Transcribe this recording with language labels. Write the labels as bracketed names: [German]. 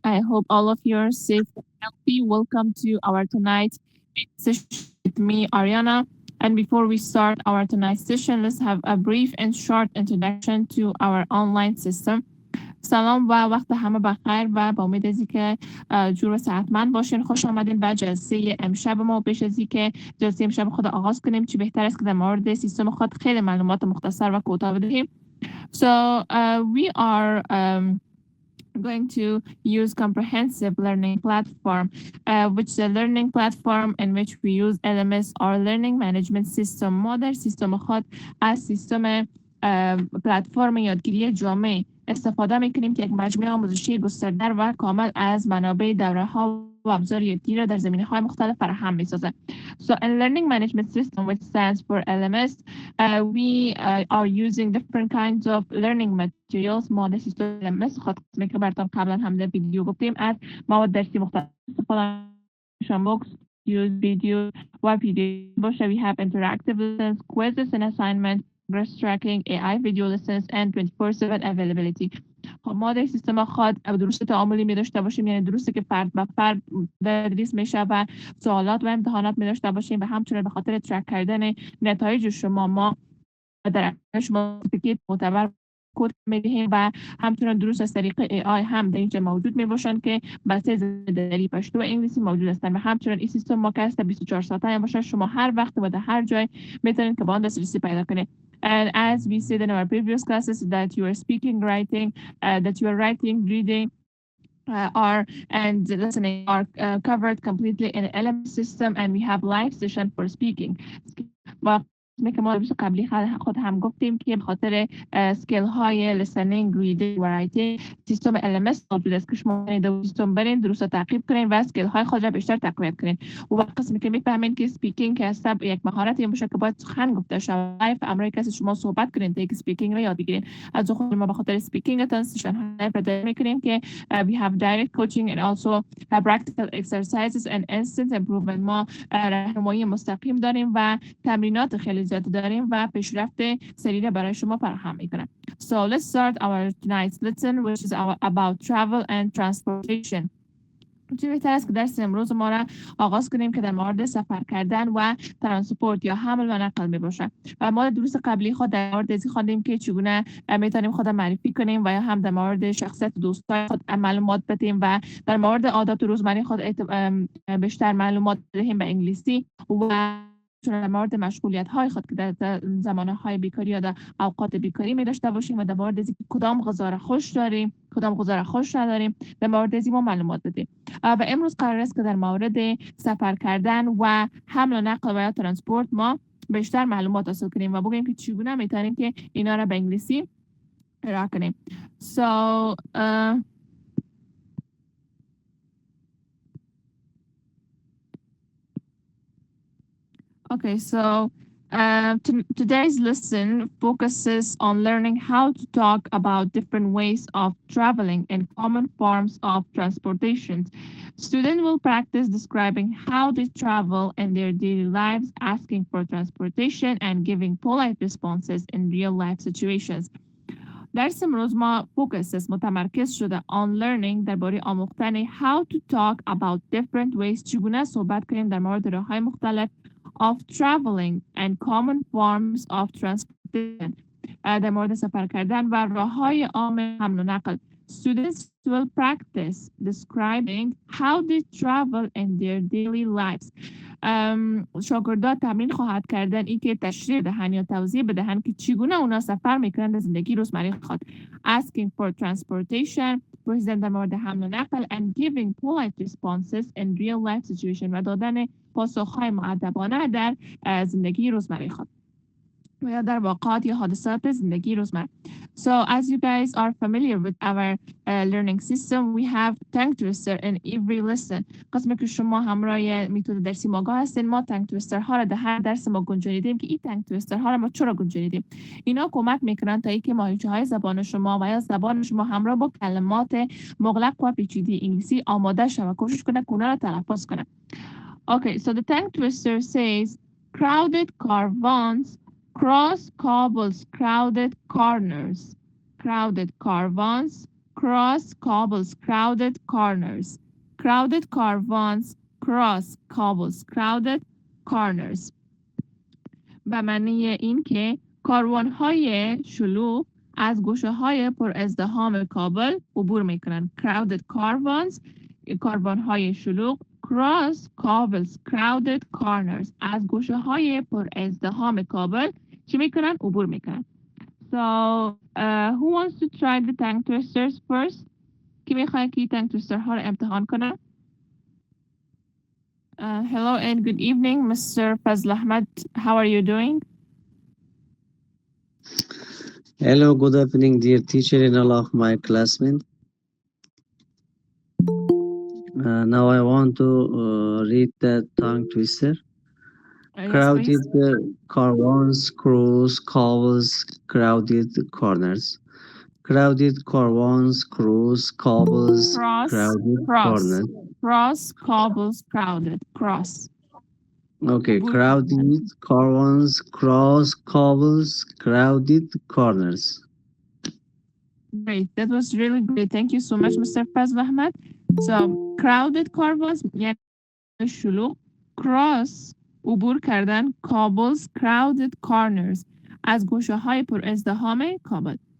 [English] I hope all of you are safe and healthy. Welcome to our tonight session with me, Aryana. And before we start our tonight's session, let's have a brief and short introduction to our online system. [Persian] سلام و وقت همه بخیر و با امید از اینکه جور و صحتمند باشین. خوش آمدین به جلسه امشب ما. پیش از اینکه جلسه امشب خود آغاز کنیم چی بهتر است که در مورد سیستم خود خیلی معلومات مختصر و کوتاه بدهیم. [English] So we are going to use comprehensive learning platform, which is a learning platform in which we use LMS or learning management system. [Persian] ما در سیستم خود از سیستم پلتفرم یادگیری جامع استفاده میکنیم که یک مجموعه آموزشی گسترده و کامل از منابع دوره ها و ابزار یادگیری را در زمینه های مختلف فراهم میسازه. [English] So in learning management system, which stands for LMS, we are using different kinds of learning materials. [Persian] ما در سیستم LMS خود قسمی که براتون قبلا هم در ویدیو گفتیم از مواد درسی مختلف استفاده میکنیم. [English] use video [Persian] و PDF باشه. [English] We have interactive lessons, quizzes and assignments, progress tracking, AI video lessons and 24/7 availability. [Persian] ما در سیستم خود دروس تعاملی می داشته باشیم، یعنی دروسی که فرد به فرد تدریس میشه و سوالات و امتحانات می داشته باشیم و همچنین به خاطر ترک کردن نتایج شما ما در شما سرتیفیکیت معتبر کد میدهیم و همچنین دروس از طریق AI هم در اینجا موجود می باشند که بسته زبان پشتو و انگلیسی موجود هستند و همچنین این سیستم ما که 24 ساعته باشه، شما هر وقت و در هر جای میتونید که با آن دسترسی پیدا کنید. [English] And as we said in our previous classes, that you are speaking, writing, that you are writing, reading, and listening are covered completely in the LMS system, and we have live session for speaking. [Persian] که ما روز قبلی خود هم گفتیم که به خاطر سکیل های لیسنینگ، ریدینگ و رایتینگ سیستم LMS موجود است که شما در سیستم برین، دروس تعقیب کنین و سکیل های خود را بیشتر تقویت کنین. و قسمی که میفهمین که سپیکینگ که هست یک مهارتی باشه که باید سخن گفته شود و امروز کسی شما صحبت کنین تا که سپیکینگ را یاد بگیرین. از خود ما به خاطر سپیکینگ تان سشن های پیدا میکنیم که [English] we have direct coaching and also practical exercises and instant improvement. [Persian] ما راهنمایی مستقیم داریم و تمرینات خیلی زیاد داریم و پیشرفت سریع برای شما فراهم میکنم. [English] So let's start our tonight's lesson, which is about travel and transportation. [Persian] چه بهتر است که درس امروز ما را آغاز کنیم که در مورد سفر کردن و ترانسپورت یا حمل و نقل می باشه. و ما دروس قبلی خود در مورد ازی خواندیم که چگونه میتونیم خود معرفی کنیم و یا هم در مورد شخصیت دوستای خود معلومات بدیم و در مورد عادات روزمره خود بیشتر معلومات بدیم به انگلیسی و در مورد مشغولیت های خود که در زمانه های بیکاری یا در اوقات بیکاری می داشته باشیم و در مورد از کدام غذا را خوش داریم، کدام غذا را خوش نداریم، در مورد از ما معلومات بدیم. و امروز قرار است که در مورد سفر کردن و حمل و نقل و یا ترانسپورت ما بیشتر معلومات حاصل کنیم و بگیم که چگونه میتونیم که اینا را به انگلیسی ارائه کنیم. [English] So okay, so today's lesson focuses on learning how to talk about different ways of traveling and common forms of transportation. Students will practice describing how they travel in their daily lives, asking for transportation and giving polite responses in real-life situations. [Persian] درس امروز ما فوکس متمرکز شده [English] on learning [Persian] درباره آموختن [English] how to talk about different ways، [Persian] چگونه صحبت کنیم در مورد راه‌های مختلف [English] of traveling and common forms of transportation، [Persian] در مورد سفر کردن و راه‌های عام حمل و نقل. [English] Students will practice describing how they travel in their daily lives. [Persian] شاگردان تمرین خواهد کردن این که تشریح دهن یا توضیح بدهن که چگونه اونا سفر میکنن در زندگی روزمره خود. [English] Asking for transportation، [Persian] پرسیدن در مورد حمل و نقل [English] and giving polite responses in real life situation [Persian] و دادن پاسخهای مؤدبانه در زندگی روزمره خود و یا در واقعات یا حادثات زندگی روزمره. [English] So as you guys are familiar with our learning system, we have tongue twister in every lesson. [Persian] قسمی که شما همراه میتود درسی ماگاه هستین، ما tongue twister ها را در هر درس ما گنجانیدیم که این tongue twister ها را ما چرا گنجانیدیم؟ اینا کمک میکنن تا اینکه ماهیچه های زبان شما و یا زبان شما همراه با کلمات مغلق و پیچیده انگلیسی آماده شود و کوشش کنه که اونا را تلفظ کنه. [English] Okay, so the tongue twister says crowded caravans cross cobbles crowded corners. Crowded caravans cross cobbles, crowded corners. Crowded caravans, cross cobbles, crowded corners. [Persian] به معنی این که کاروان‌های شلوغ از گوشه‌های پر ازدحام کابل عبور میکنن. [English] Crowded caravans، [Persian] کاروان‌های شلوغ. [English] Cross cobbles, crowded corners، [Persian] از گوشه‌های پر ازدحام کابل چی میکنن؟ عبور میکنن. [English] So, who wants to try the tongue twisters first? [Persian] کی میخواد که tongue twister ها رو امتحان کنه؟ [English] Hello and good evening, Mr. Fazl Ahmed. How are you doing? Hello, good evening, dear teacher and all of my classmates. Now I want to read the tongue twister. Yes, Crowded please. caravans, cross cobbles, crowded corners. Crowded caravans, cross cobbles, crowded corners. Cross, cobbles, crowded, cross. Okay, crowded caravans, cross cobbles, crowded corners. Great, that was really great. Thank you so much, Mr. Fazl Ahmed. So, crowded caravans [Persian] یعنی شلوغ. [English] Cross [Persian] عبور کردن. [English] Cobbles, crowded corners [Persian] از گوشه های پر ازدحام کابل.